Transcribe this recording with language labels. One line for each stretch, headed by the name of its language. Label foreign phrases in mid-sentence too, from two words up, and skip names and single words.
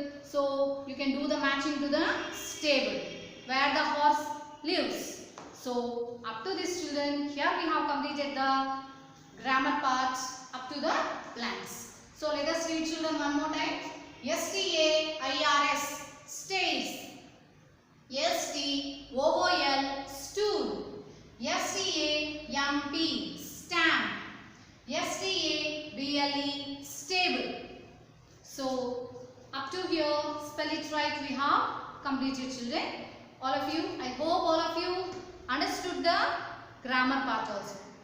English: So you can do the matching to the stable where the horse lives. So up to this children, here we have completed the grammar part up to the plants. So let us read children one more time. S-T-A-I-R-S, stays. S-T-O-O-L, stool. S-T-A-M-P, stamp. S-T-A-B-L-E, stable. So up to here, spell it right, we have completed children. All of you, I hope all of you understood the grammar part also.